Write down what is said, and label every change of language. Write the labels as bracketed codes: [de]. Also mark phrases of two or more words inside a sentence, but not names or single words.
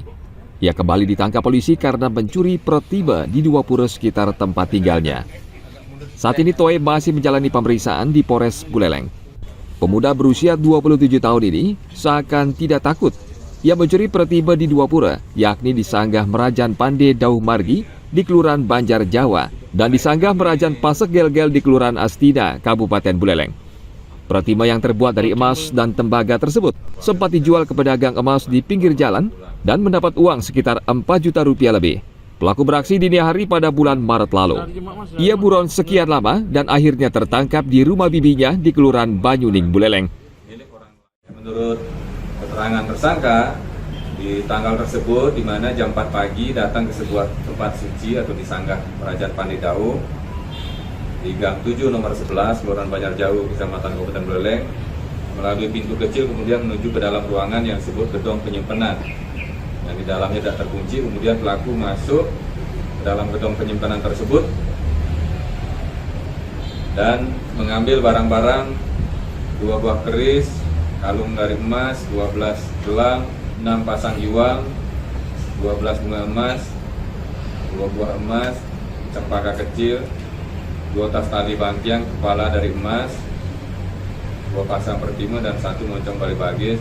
[id] Ia kembali ditangkap polisi karena mencuri protima di Dua Pura sekitar tempat tinggalnya. Saat ini Toe masih menjalani pemeriksaan di Polres Buleleng. Pemuda berusia 27 tahun ini seakan tidak takut. Ia mencuri protima di Dua Pura, yakni di Sanggah Merajan Pande Dauh Margi di Kelurahan Banjar Jawa dan di Sanggah Merajan Pasek Gel-Gel di Kelurahan Astina, Kabupaten Buleleng. Protima yang terbuat dari emas dan tembaga tersebut sempat dijual ke pedagang emas di pinggir jalan dan mendapat uang sekitar 4 juta rupiah lebih. Pelaku beraksi dini hari pada bulan Maret lalu. Ia buron sekian lama dan akhirnya tertangkap di rumah bibinya di Kelurahan Banyuning, Buleleng. Menurut keterangan tersangka, di tanggal tersebut di mana jam 4 pagi datang ke sebuah tempat suci atau di Sanggah Merajan Pande Dauh di Gang 7 nomor 11 Kelurahan Banjar Jauh, Kecamatan Kabupaten Buleleng, melalui pintu kecil kemudian menuju ke dalam ruangan yang disebut gedung penyimpanan. Yang di dalamnya tidak terkunci, kemudian pelaku masuk ke dalam gedung penyimpanan tersebut dan mengambil barang-barang 2 buah keris, kalung dari emas, 12 gelang, 6 pasang iwal, 12 bunga emas, 2 buah emas, cempaka kecil, 2 tas tali bangkiang kepala dari emas, 2 pasang protima dan 1 moncong bali bagi.